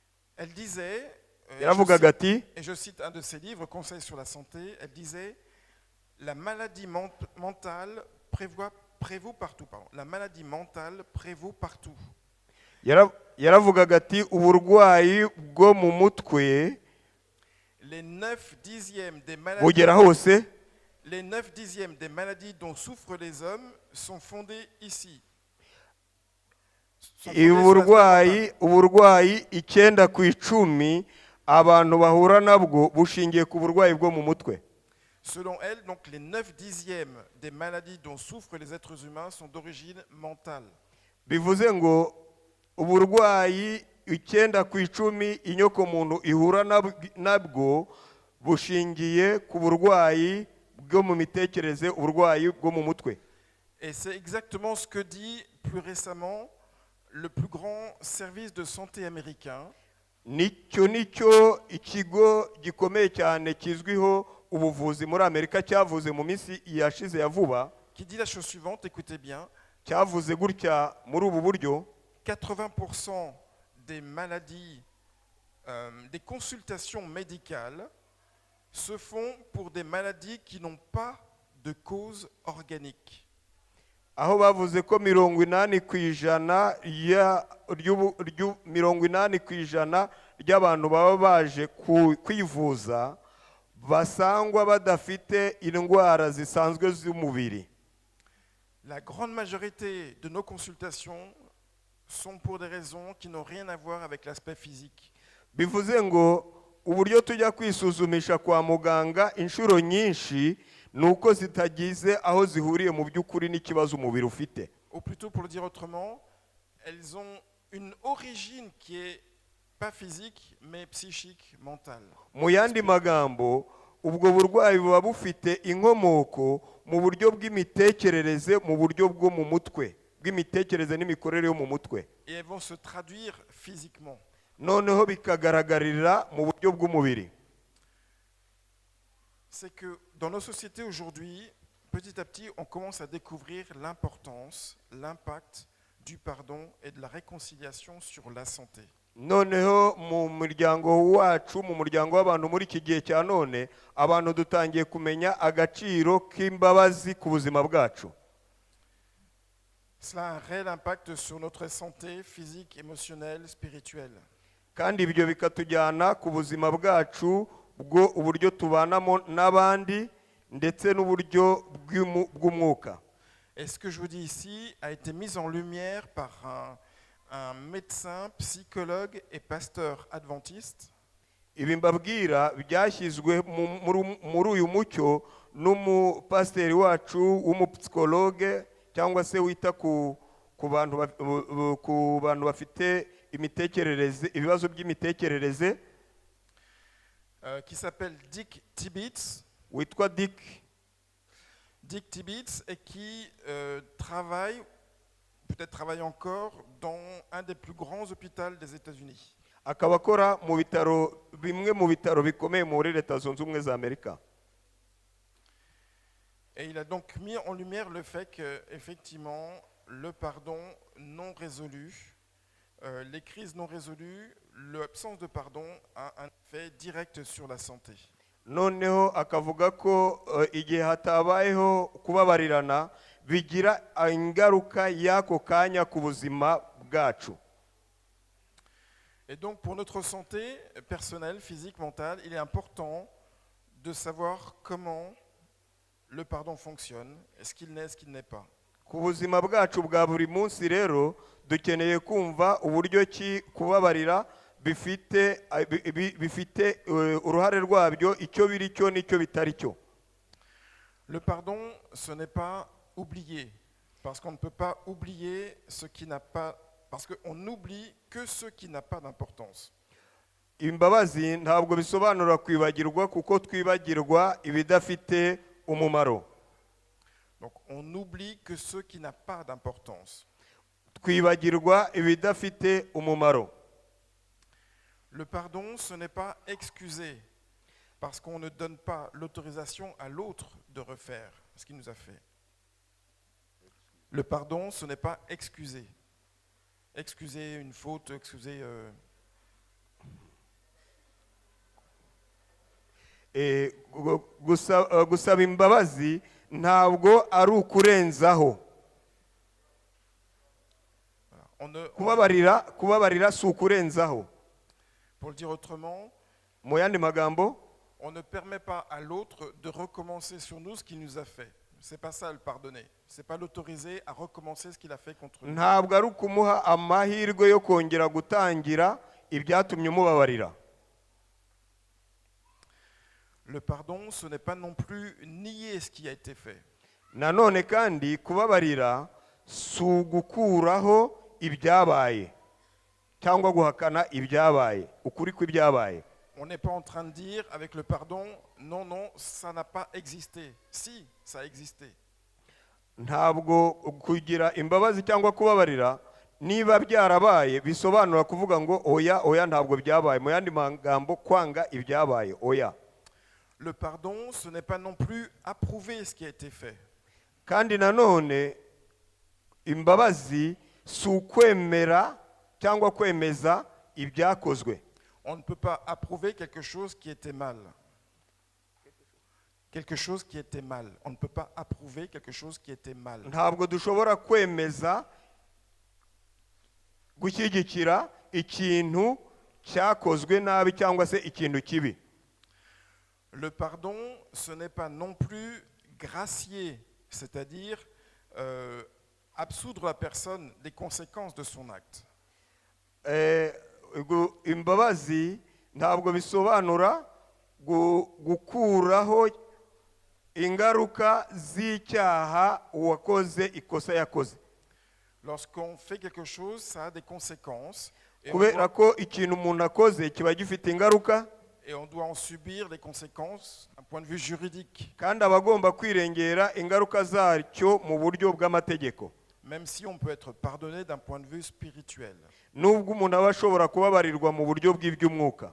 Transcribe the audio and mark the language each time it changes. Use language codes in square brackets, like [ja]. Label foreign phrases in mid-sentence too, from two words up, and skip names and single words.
[fr] Elle disait, [rw] yaravugaga ati [fr] Et je cite un de ses livres, Conseils sur la santé, elle disait la maladie mentale prévaut partout. Pardon. La maladie mentale prévaut partout. [rw] yaravugaga ati uburwayi bwo mu mutwe [fr] Les 9/10 des [rw] bugera [fr] maladies, [rw] hose. [fr] les 9/10 des maladies dont souffrent les hommes sont fondées ici. Sont fondées sur l'aspect mental. [rw] uburwayi 9/10 abantu bahura nabwo bushingiye ku burwayi bwo mu mutwe. [fr] Selon elle, donc, les 9/10 des maladies dont souffrent les êtres humains sont d'origine mentale. [rw] Bivuze ngo uburwayi 9/10 inyokomuntu ihura nabwo bushingiye ku burwayi bwo mu mitekerereze, uburwayi bwo mu mutwe. [fr] Et c'est exactement ce que dit plus récemment le plus grand service de santé américain, [rw] nicyo ikigo gikomeye cyane kizwiho ubuvuzi muri Amerika cyavuze mu minsi yashize ya vuba, [fr] qui dit la chose suivante, écoutez bien, [rw] cyavuze gutya muri ubu buryo: [fr] 80% des maladies, des consultations médicales se font pour des maladies qui n'ont pas de cause organique. [rw] aho bavuze ko 80% ry'abantu baba baje kwivuza basangwa badafite indwara zisanzwe z'umubiri. [fr] La grande majorité de nos consultations sont pour des raisons qui n'ont rien à voir avec l'aspect physique. [rw] Bivuze ngo uburyo tujya kwisuzumisha kwa muganga inshuro nyinshi nuko zitagize aho zihuriye mu by'ukuri n'ikibazo umubiri ufite. [fr] Ou plutôt, pour le dire autrement, elles ont une origine qui est pas physique, mais psychique, mentale. [rw] Mu yandi magambo, ubwo burwayi buba bufite inkomoko mu buryo bw'imitekerereze, mu buryo bwo mu mutwe, bw'imitekerereze n'imikorere yo mu mutwe. [fr] Et elles vont se traduire physiquement. [rw] Noneho bikagaragarira mu buryo bw'umubiri. [fr] C'est que dans nos sociétés aujourd'hui, petit à petit, on commence à découvrir l'importance, l'impact du pardon et de la réconciliation sur la santé. [rw] Noneho mu muryango wacu, mu muryango w'abantu muri iki gihe cya none, abantu dutangiye kumenya agaciro k'imbabazi ku buzima bwacu. [fr] Cela a un réel impact sur notre santé physique, émotionnelle, spirituelle. [rw] Kandi ibyo bikatujyana ku buzima bwacu bwo uburyo tubanamo n'abandi ndetse n'uburyo bw'umwuka. [fr] Et ce que je vous dis ici a été mis en lumière par un médecin, psychologue et pasteur adventiste. [rw] Ibi mbabwira byashyizwe muri uyu mucyo n'umupasiteri wacu w'umupsikologe cyangwa se wita ku bantu bafite imitekerereze, ibibazo by'imitekerereze, [fr] qui s'appelle Dick Tibbetts. [rw] witwa Dick [fr] Tibbetts et qui travaille, peut-être travaille encore, dans un des plus grands hôpitaux des États-Unis. [rw] akaba akora mu bitaro, bimwe mu bitaro bikomeye muri Leta Zunze Ubumwe za Amerika. [fr] Et il a donc mis en lumière le fait qu'effectivement, le pardon non résolu, les crises non résolues, l'absence de pardon a un effet direct sur la santé. [rw] Noneho akavuga ko igihe hatabayeho kubabarirana bigira ingaruka y'ako kanya ku buzima bwacu. [fr] Et donc pour notre santé personnelle, physique, mentale, il est important de savoir comment le pardon fonctionne, est-ce qu'il n'est, est-ce qu'il n'est pas. [rw] Ku buzima bwacu bwa buri munsi rero dukeneye kumva uburyo ki kubabarira bifite uruhare rwabyo, icyo biri cyo n'icyo bitari cyo. [fr] Le pardon, ce n'est pas oublier, parce qu'on ne peut pas oublier ce qui n'a pas, parce qu'on n'oublie que ce qui n'a pas d'importance. [rw] Imbabazi ntabwo bisobanura kwibagirwa, kuko twibagirwa ibidafite umumaro. [fr] Donc on oublie que ce qui n'a pas d'importance. [rw] Twibagirwa ibidafite umumaro. [fr] Le pardon, ce n'est pas excuser, parce qu'on ne donne pas l'autorisation à l'autre de refaire ce qu'il nous a fait. Le pardon, ce n'est pas excuser. Excuser une faute, excuser [rw] gusaba imbabazi ntabwo ari ukurenzaho. Kubabarira si ukurenzaho. [fr] Pour le dire autrement, [rw] Mu yandi magambo, [fr] on ne permet pas à l'autre de recommencer sur nous ce qu'il nous a fait. C'est pas ça le pardonner. C'est pas l'autoriser à recommencer ce qu'il a fait contre nous. [rw] ntabwo ari ukumuha amahirwe yo kongera gutangira ibyatumye umubabarira. [fr] Le pardon, ce n'est pas non plus nier ce qui a été fait. [rw] Nanone kandi kubabarira si ugukuraho ibyabaye cyangwa guhakana ibyabaye, ukuri kw'ibyabaye. [fr] On n'est pas en train de dire avec le pardon, non, non, ça n'a pas existé. Si, ça a existé. [rw] Ntabwo kugira imbabazi cyangwa kubabarira niba byarabaye bisobanura kuvuga ngo oya ntabwo byabaye. Mu yandi magambo, kwanga ibyabaye, oya. [fr] Le pardon, ce n'est pas non plus approuver ce qui a été fait. [rw] Kandi nanone imbabazi si ukwemera cyangwa kwemeza ibyakozwe. [fr] On ne peut pas approuver quelque chose qui était mal. Quelque chose qui était mal. On ne peut pas approuver quelque chose qui était mal. [rw] Ntabwo dushobora kwemeza gushyigikira ikintu cyakozwe nabi cyangwa se ikintu kibi. [fr] Le pardon, ce n'est pas non plus gracier, c'est-à-dire absoudre la personne des conséquences de son acte. [rw] Imbabazi ntabwo bisobanura gukuraho ingaruka z'icyaha uwakoze ikosa yakoze. [fr] Lorsqu'on fait quelque chose, ça a des conséquences. [rw] Kubera ko ikintu umuntu akoze kiba gifite ingaruka. [fr] Et on doit en subir les conséquences d'un point de vue juridique. [rw] Kandi abagomba kwirengera ingaruka zacyo mu buryo bw'amategeko. [fr] Même si on peut être pardonné d'un point de vue spirituel. [rw] Nubwo umuntu aba ashobora kubabarirwa mu buryo bw'iby'umwuka.